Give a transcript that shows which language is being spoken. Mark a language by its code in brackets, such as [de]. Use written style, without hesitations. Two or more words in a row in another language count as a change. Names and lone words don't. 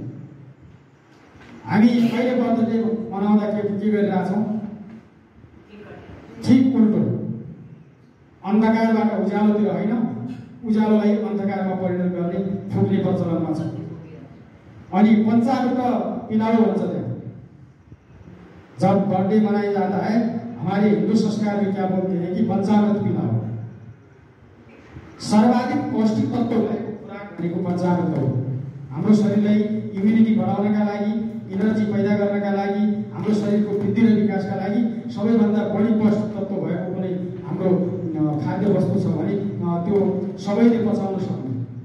[ne] हामी अहिले बर्थडे मनाउँदा के गरिरहेछौँ? ठिक उल्टो, अन्धकारबाट उज्यालोतिर होइन, उज्यालोलाई अन्धकारमा परिणत गर्ने फुक्ने प्रचलनमा छ। अनि पंचामृत पिलाओ भन्छ त्यहाँ। [hi] जब बर्थडे मनाया जाता है हमारे हिंदू संस्कार में क्या बोलते हैं कि पंचामृत पिलाओ। [ne] सर्वाधिक पौष्टिक तत्व भनेको पंचामृत हो। हाम्रो शरीरलाई इम्युनिटी बढाउनका लागि, एनर्जी पैदा गर्नका लागि, हाम्रो शरीरको वृद्धि र विकासका लागि सबैभन्दा बढी पौष्टिक तत्व भएको कुनै हाम्रो खाद्य वस्तु छ भने त्यो सबैले पचाउन सक्ने।